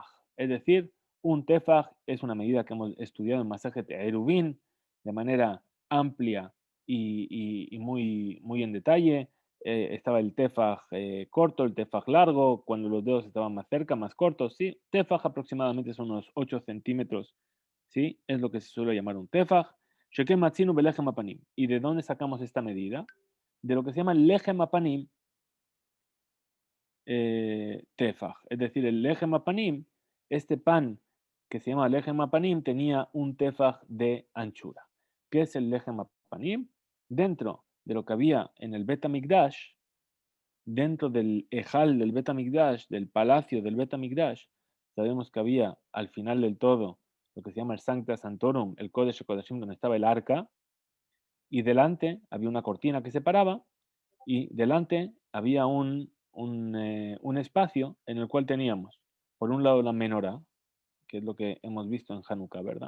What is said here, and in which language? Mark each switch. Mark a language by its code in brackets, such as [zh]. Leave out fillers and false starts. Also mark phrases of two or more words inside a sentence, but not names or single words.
[es] Es decir, un tefaj es una medida que hemos estudiado en Masajet Eruvin de manera amplia y muy en detalle. Estaba el tefaj corto, el tefaj largo, cuando los dedos estaban más cerca, más cortos. ¿Sí? Tefaj aproximadamente son unos 8 centímetros. ¿Sí? Es lo que se suele llamar un tefaj. [he] שכן מצינו בלחם הפנים. [es] ¿Y de dónde sacamos esta medida? De lo que se llama [he] לחם הפנים, [es] tefaj. Es decir, el [he] לחם הפנים, [es] este pan que se llama [he] לחם הפנים, [es] tenía un tefaj de anchura. ¿Qué es el [he] לחם הפנים? [es] Dentro de lo que había en el Bet HaMikdash, dentro del ejal del Bet HaMikdash, del palacio del Bet HaMikdash, sabemos que había al final del todo lo que se llama el Sancta Santorum, el Kodesh HaKodashim, donde estaba el arca, y delante había una cortina que separaba, y delante había un espacio en el cual teníamos, por un lado, la menorá, que es lo que hemos visto en Hanukkah, ¿verdad?